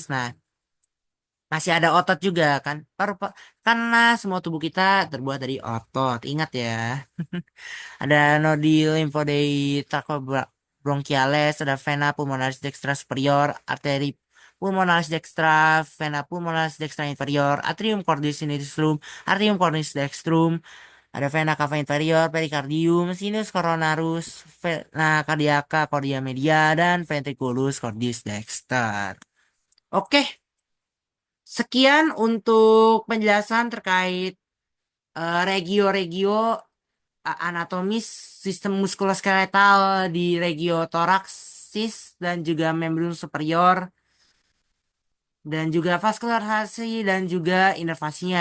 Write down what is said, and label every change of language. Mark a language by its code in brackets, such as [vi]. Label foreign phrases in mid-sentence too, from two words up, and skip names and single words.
[id] Nah, masih ada otot juga kan? Karena semua tubuh kita terbuat dari otot. Ingat ya. Ada nodi lymphoidei trachobronchiales, ada vena pulmonalis dextra superior, arteri pulmonalis dextra, vena pulmonalis dextra inferior, atrium cordis sinistrum, atrium cordis dextrum, ada vena cava inferior, pericardium, sinus coronarus, vena cardiaca, cordia media, dan ventriculus cordis dexter. Oke, sekian untuk penjelasan terkait regio-regio anatomis sistem muskuloskeletal di regio thoraxis dan juga membran superior dan juga vaskulasi dan juga inervasinya.